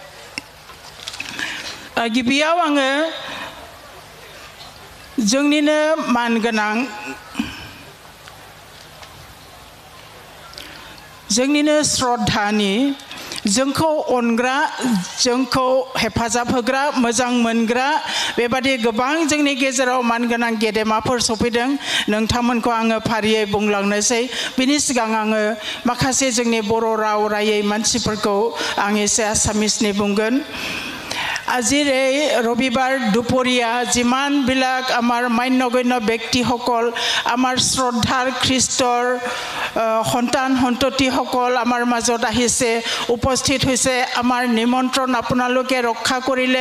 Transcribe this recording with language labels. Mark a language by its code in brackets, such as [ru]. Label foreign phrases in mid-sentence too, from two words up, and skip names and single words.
[brx] गिबियाव आङो जोंनिनो मानगोनां जोंनिनो श्रद्धानि जोंखौ अनग्रा जोंखौ हेफाजाब होग्रा मोजां मोनग्रा बेबादि गोबां जोंनि गेजेराव मानगोनां गेदेमाफोर सफैदों नोंथांमोनखौ आङो फारियै बुंलांनोसै बिनि सिगां आङो माखासे जोंनि बर' राव रायै मानसिफोरखौ आं एसे आसामिसनि बुंगोन [as] আজিৰে ৰবিবাৰ দুপৰীয়া যিমানবিলাক আমাৰ মান্যগণ্য ব্যক্তিসকল আমাৰ শ্ৰদ্ধাৰ খ্ৰীষ্টৰ সন্তান সন্ততিসকল আমাৰ মাজত আহিছে উপস্থিত হৈছে আমাৰ নিমন্ত্ৰণ আপোনালোকে ৰক্ষা কৰিলে